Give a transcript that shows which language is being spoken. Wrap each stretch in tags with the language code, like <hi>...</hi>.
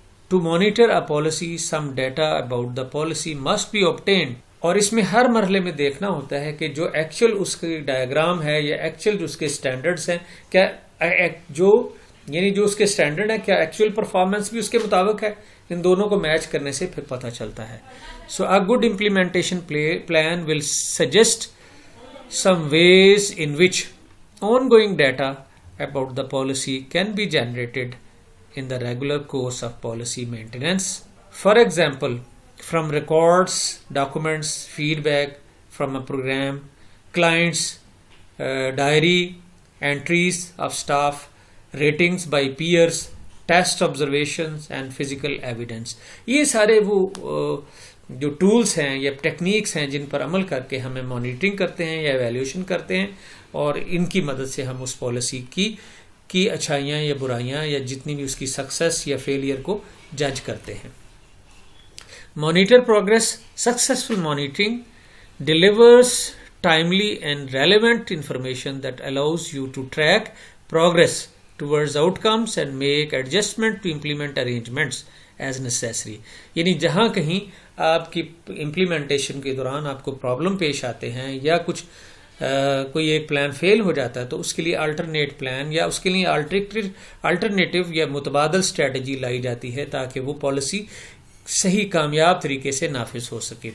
<en>To monitor a policy, some data about the policy must be obtained.</en> <ur>اور اس میں ہر مرحلے میں دیکھنا ہوتا ہے کہ جو ایکچوئل اس کی ڈائیگرام ہے یا ایکچوئل جو اس کے اسٹینڈرڈس ہیں، کیا جو اس کے اسٹینڈرڈ ہیں کیا ایکچوئل پرفارمنس بھی اس کے مطابق ہے. ان دونوں کو میچ کرنے سے پھر پتہ چلتا ہے.</ur> <en>So a good implementation plan will suggest some ways in which ongoing data about the policy can be generated in the regular course of policy maintenance. For example, from records, documents, feedback from a program, clients, diary, entries of staff, ratings by peers, test observations and physical evidence.</en> <ur>یہ سارے وہ جو tools ہیں یا techniques ہیں جن پر عمل کر کے ہمیں مانیٹرنگ کرتے ہیں یا ایویلیوشن کرتے ہیں، اور ان کی مدد سے ہم اس پالیسی کی اچھائیاں یا برائیاں یا جتنی بھی اس کی سکسیس یا فیلئر کو جج کرتے ہیں.</ur> <en>Monitor progress. Successful monitoring delivers timely and relevant information that allows you to track progress towards outcomes and make adjustment to implement arrangements as necessary.</en> <ur>یعنی جہاں کہیں آپ کی امپلیمنٹیشن کے دوران آپ کو پرابلم پیش آتے ہیں یا کچھ کوئی ایک پلان فیل ہو جاتا ہے تو اس کے لیے الٹرنیٹ پلان یا اس کے لیے الٹرنیٹیو یا متبادل اسٹریٹجی لائی جاتی ہے تاکہ وہ پالیسی صحیح کامیاب طریقے سے نافذ ہو سکے.</ur>